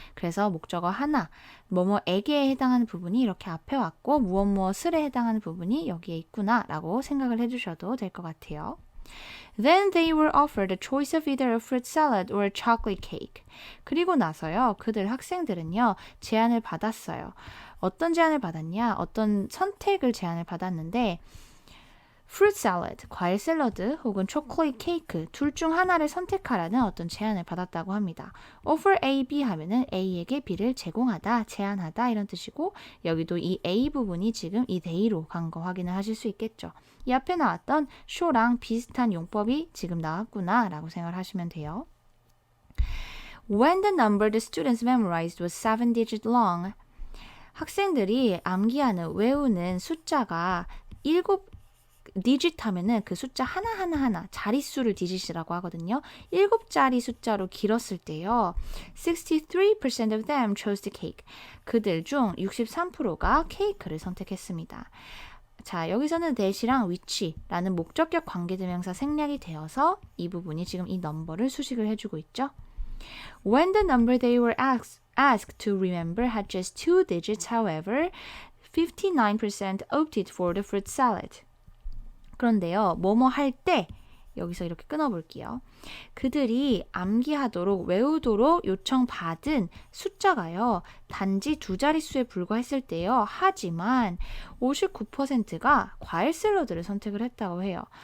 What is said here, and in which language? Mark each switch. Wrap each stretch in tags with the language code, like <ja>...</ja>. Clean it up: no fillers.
<ko>그래서 목적어 하나, 뭐뭐에게에 해당하는 부분이 이렇게 앞에 왔고 무엇무엇을에 해당하는 부분이 여기에 있구나 라고 생각을 해주셔도 될 것 같아요.</ko> <en>Then they were offered a choice of either a fruit salad or a chocolate cake.</en> <ko>그리고 나서요, 그들 학생들은요, 제안을 받았어요. 어떤 제안을 받았냐? 어떤 선택을 제안을 받았는데 fruit salad, 과일 샐러드 혹은 초콜릿 케이크 둘 중 하나를 선택하라는 어떤 제안을 받았다고 합니다. offer A, B 하면은 A에게 B를 제공하다, 제안하다 이런 뜻이고 여기도 이 A 부분이 지금 이 they로 간 거 확인을 하실 수 있겠죠. 이 앞에 나왔던 show랑 비슷한 용법이 지금 나왔구나 라고 생각을 하시면 돼요.</ko> <en>When the number the students memorized was 7 digits long,</en> <ko>학생들이 암기하는, 외우는 숫자가 7 디짓 하면은 그 숫자 하나 자릿수를 디짓이라고 하거든요. 7자리 숫자로 길었을 때요.</ko> <en>63% of them chose the cake.</en> <ko>그들 중 63%가 케이크를 선택했습니다. 자, 여기서는 that이랑 which라는 목적격 관계대명사 생략이 되어서 이 부분이 지금 이 넘버를 수식을 해주고 있죠.</ko> <en>When the number they were asked to remember had just 2 digits, however, 59% opted for the fruit salad.</en> <ko>그런데요, 뭐뭐 할 때, 여기서 이렇게 끊어볼게요. 그들이 암기하도록, 외우도록 요청받은 숫자가요, 단지 2자릿수에 불과했을 때요. 하지만 59%가 과일 샐러드를 선택을 했다고 해요.</ko>